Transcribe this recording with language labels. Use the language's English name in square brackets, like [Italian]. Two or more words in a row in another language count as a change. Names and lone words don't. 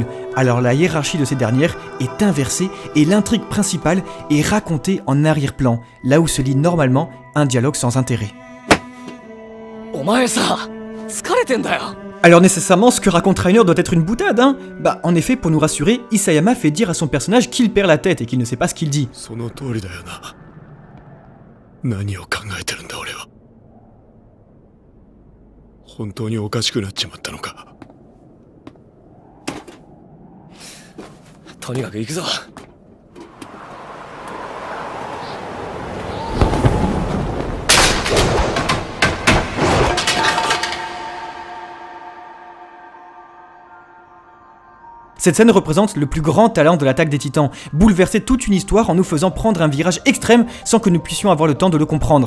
[French] Alors la hiérarchie de ces dernières est inversée et l'intrigue principale est racontée en arrière-plan, là où se lit normalement un dialogue sans intérêt. Alors nécessairement, ce que raconte Rainer doit être une boutade, hein? Bah, en effet, pour nous rassurer, Isayama fait dire à son personnage qu'il perd la tête et qu'il ne sait pas ce qu'il dit. [Japanese] 何を考えてるんだ俺は。本当におかしくなっちまったのか。とにかく行くぞ。 [French] Cette scène représente le plus grand talent de l'attaque des titans, bouleverser toute une histoire en nous faisant prendre un virage extrême sans que nous puissions avoir le temps de le comprendre.